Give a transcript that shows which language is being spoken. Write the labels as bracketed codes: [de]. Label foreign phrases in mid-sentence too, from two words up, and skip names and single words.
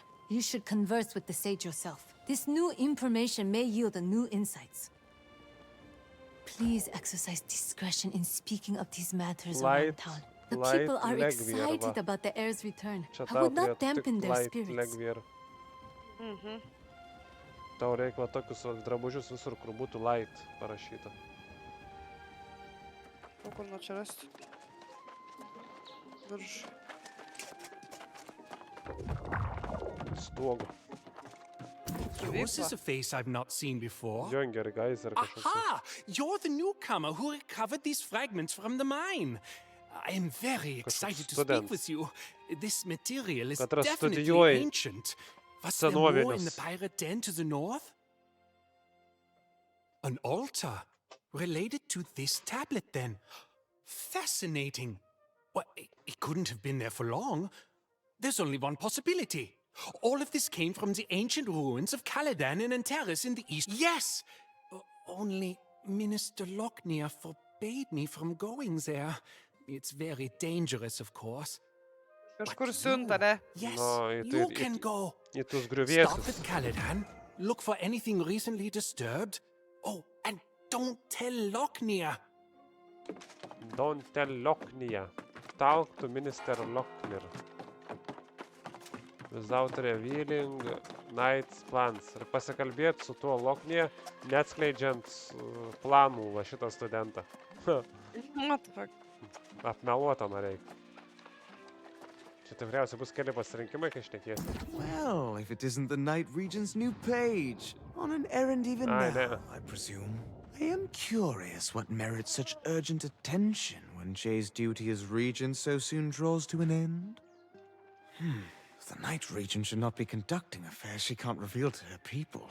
[en] You should converse with the sage yourself. This new information may yield new insights. Please exercise discretion in speaking of these matters around town. The people are excited about the heir's return. I would not dampen their spirits. [lt] Tau reikia tokius drabužius visur, kur būtų light parašyta. O kur nuo čia rasti? Virš. Stuogu. [en] Yours is a face I've not seen before. Younger guys [lt] ar kažkoks. Aha! [en] You're the newcomer who recovered these fragments from the mine. I am very excited to speak with you. This material is definitely ancient. Was there more in the pirate den to the north? An altar related to this tablet, then. Fascinating. Well, it couldn't have been there for long. There's only one possibility. All of this came from the ancient ruins of Caladan and Antares in the east. Yes! Only Minister Locknear forbade me from going there. It's very dangerous, of course. [lt] Kažkur siunta, ne? [en] Yes, you can go. [lt] Į tus [en] Stop [lt] griuvėsius. [en] at Caladan, look for anything recently disturbed. Oh, and don't tell Locknear. Don't tell Locknear. Talk to Minister Locknear. Without revealing Knight's plans. [lt] Ir pasikalbėti su tuo Locknear, neatskleidžiant planų va šitą studentą. [en] What the fuck? [lt] Apmeluota nereikia. Čia tikriausiai bus keli pasirinkimai, kai šnekėsi. [en] Well, if it isn't the Night Regent's new page. On an errand even I now, know. I presume. I am curious what merits such urgent attention when Jay's duty as regent so soon draws to an end. The Night Regent should not be conducting affairs she can't reveal to her people.